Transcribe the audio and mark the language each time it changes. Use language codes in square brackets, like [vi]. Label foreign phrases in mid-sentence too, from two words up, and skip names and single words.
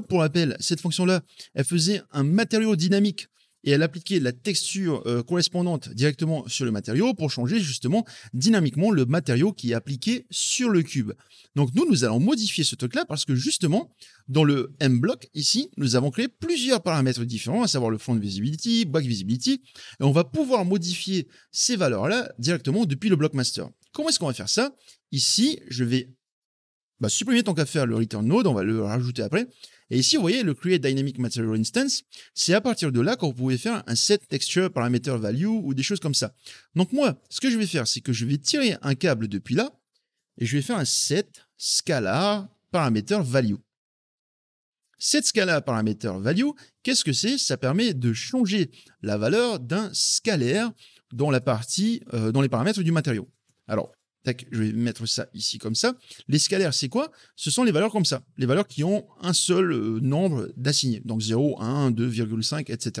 [fr] Pour rappel, cette fonction-là, elle faisait un matériau dynamique et elle appliquait la texture correspondante directement sur le matériau pour changer justement dynamiquement le matériau qui est appliqué sur le cube. Donc nous allons modifier ce truc-là parce que justement, dans le mblock, ici, nous avons créé plusieurs paramètres différents, à savoir le [en] front visibility, back visibility, [fr] et on va pouvoir modifier ces valeurs-là directement depuis le [en] block master. [fr] Comment est-ce qu'on va faire ça? Ici, je vais supprimer tant qu'à faire le [en] return node, [fr] on va le rajouter après. Et ici, vous voyez, le [en] create dynamic material instance, [fr] c'est à partir de là qu'on pouvait faire un [en] set texture parameter value [fr] ou des choses comme ça. Donc moi, ce que je vais faire, c'est que je vais tirer un câble depuis là et je vais faire un [en] set scalar parameter value. Set scalar parameter value, [fr] qu'est-ce que c'est? Ça permet de changer la valeur d'un scalaire dans la partie, dans les paramètres du matériau. Alors, je vais mettre ça ici comme ça. Les scalaires, c'est quoi? Ce sont les valeurs comme ça, les valeurs qui ont un seul nombre d'assignés, donc 0, 1, 2,5, etc.